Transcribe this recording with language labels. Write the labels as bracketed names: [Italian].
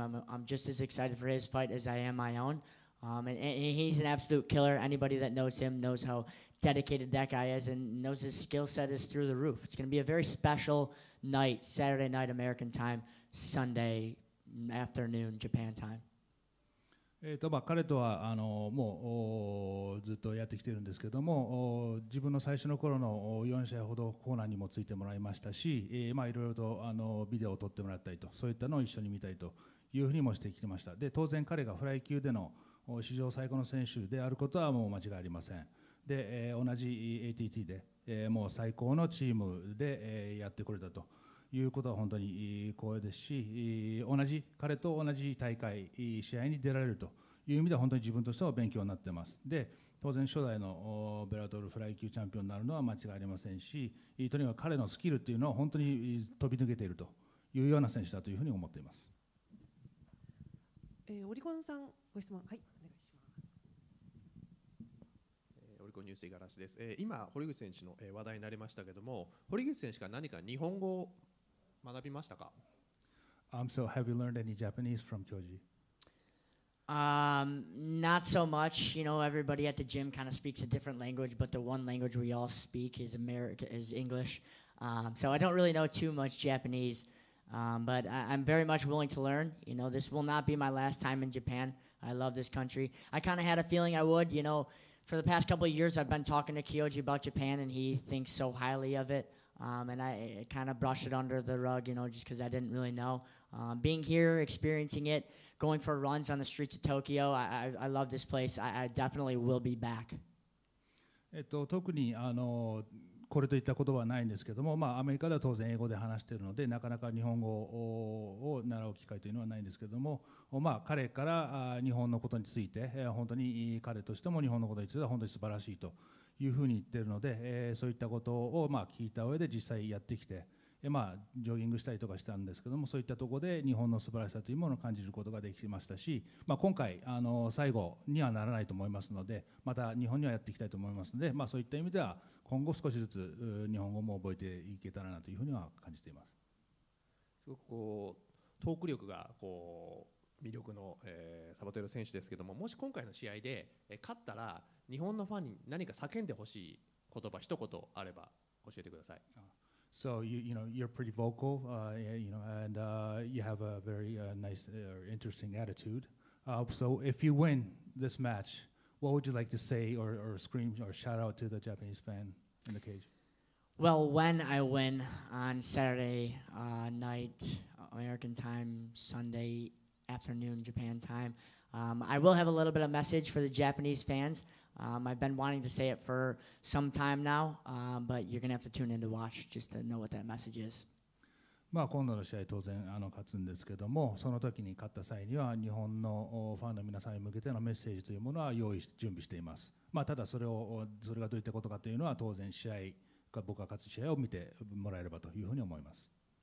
[English] I'm just as excited for his fight as I am my own. And he's an absolute killer. Anybody that knows him knows how dedicated that guy is and knows his skill set is through the roof. It's going to be a very special night, Saturday night American time, Sunday afternoon Japan time. [Japanese] 彼とはもうずっとやってきてるんですけども、自分の最初の頃の4試合ほどコーナーにもついてもらいましたし、いろいろとビデオを撮ってもらったりと、そういったのを一緒に見たりというふうにもしてきてました。で、当然彼がフライ級での史上最高の選手であることはもう間違いありません。で、同じ ATT で、もう最高のチームで、やってくれたということは本当に光栄ですし、彼と同じ大会、試合に出られるという意味では本当に自分としては勉強になっています。で、当然初代のベラトルフライ級チャンピオンになるのは間違いありませんし、とにかく彼のスキルというのは本当に飛び抜けているというような選手だというふうに思っています。オリコンさんご質問、はい、お願いします。オリコンニュース五十嵐です。今堀口選手の話題になりましたけども、堀口選手が何か日本語を学びましたか [English] ？So have you learned any Japanese from Kyoji? Not so much. Everybody at the gym kind of speaks a different language, but the one language we all speak is English. So I don't really know too much Japanese, but I'm very much willing to learn. This will not be my last time in Japan. I love this country. I kind of had a feeling I would. For the past couple of years, I've been talking to Kyoji about Japan, and he thinks so highly of it. And I kind of brushed it under the rug, just because I didn't really know. Being here, experiencing it, going for runs on the streets of Tokyo, I love this place. I definitely will be back. [Japanese] 特にこれといったことはないんですけども、アメリカでは当然英語で話しているので、なかなか日本語を習う機会というのはないんですけども、彼から日本のことについて、本当に彼としても日本のことについては本当に素晴らしいというふうに言っているので、そういったことを聞いた上で実際やってきて、ジョギングしたりとかしたんですけども、そういったところで日本の素晴らしさというものを感じることができましたし、今回最後にはならないと思いますので、また日本にはやっていきたいと思いますので、そういった意味では今後少しずつ日本語も覚えていけたらなというふうには感じています。すごくトーク力が魅力の、サバテロ選手ですけども、もし今回の試合で、勝ったら日本のファンに何か叫んでほしい言葉一言あれば教えてください。 [English] So you're pretty vocal, and you have a very nice or interesting attitude. So if you win this match, what would you like to say or scream or shout out to the Japanese fan in the cage? Well, when I win on Saturday night, American time, Sunday afternoon, Japan time, I will have a little bit of message for the Japanese fans. I've been wanting to say it for some time now, but you're going to have to tune in to watch just to know what that message is. [Japanese] 今度の試合、当然勝つんですけども、その時に勝った際には、日本のファンの皆さんに向けてのメッセージというものは準備しています。ただそれがどういったことかというのは、当然、僕が勝つ試合を見てもらえればというふうに思います。